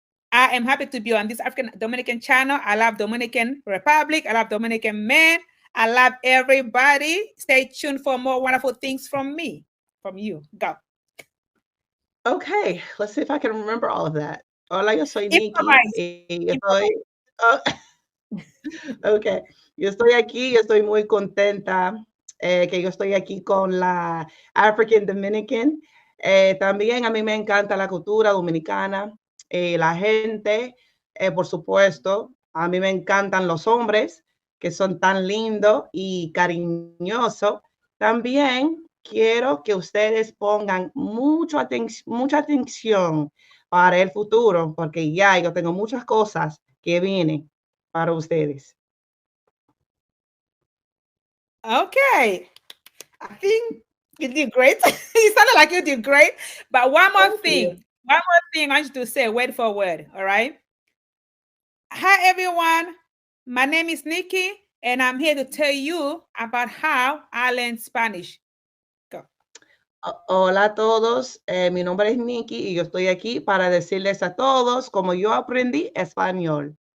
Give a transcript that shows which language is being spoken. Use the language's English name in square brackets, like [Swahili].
[English] I am happy to be on this African Dominican channel. I love Dominican Republic. I love Dominican men. I love everybody. Stay tuned for more wonderful things from me, from you. Go. Okay, let's see if I can remember all of that. [Spanish] Hola, yo soy Niki [English] Improvise. [Spanish] y yo estoy [English] Improvise. [Spanish] oh, okey, yo estoy aquí, yo estoy muy contenta, que yo estoy aquí con la African Dominican. También a mí me encanta la cultura dominicana, la gente, por supuesto. A mí me encantan los hombres, que son tan lindos y cariñosos. También quiero que ustedes pongan mucha atención para el futuro, porque ya yo tengo muchas cosas que vienen para ustedes. [English] Okay. I think you did great. You sounded like you did great. But one more Thank you. thing. One more thing I want you to say word for word. All right. Hi, everyone. My name is Nikki, and I'm here to tell you about how I learned Spanish. Go. [Spanish] Hola a todos, mi nombre es Niki y yo estoy aquí para decirles a todos cómo yo aprendí español.